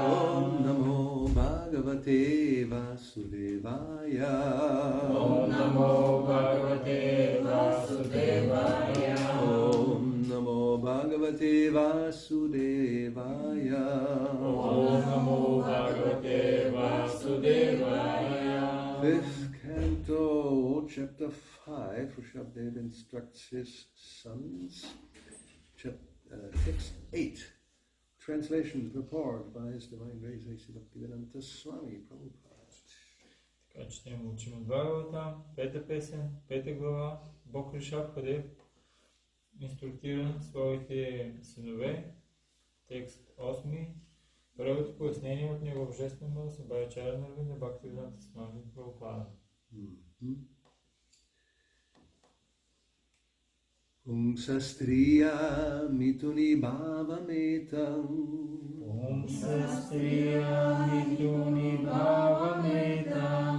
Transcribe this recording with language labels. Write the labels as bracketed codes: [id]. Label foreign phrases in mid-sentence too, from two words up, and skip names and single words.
[sa] Om Namo Bhagavate Vasudevaya. Om Namo Bhagavate Vasudevaya. Om Namo Bhagavate Vasudevaya. Om Namo Bhagavate Vasudevaya. [en] Fifth canto, chapter 5, Rishabhdev instructs his sons. Text 8. Translation purport by His Divine Grace A.C. Bhaktivedanta Swami Prabhupada. [bg] Така четем, учим от Бхагавата, пета песен, пета глава. Бог Ришабхадев инструктира своите синове. Текст 8. Първото пояснение от него божествен мъдрост Бхагавачаря Нарвинда Бхактивиданта Свами Прабхупада. [sa] Pumsastriya mituni bhavametam. Pumsastriya mituni bhavametam.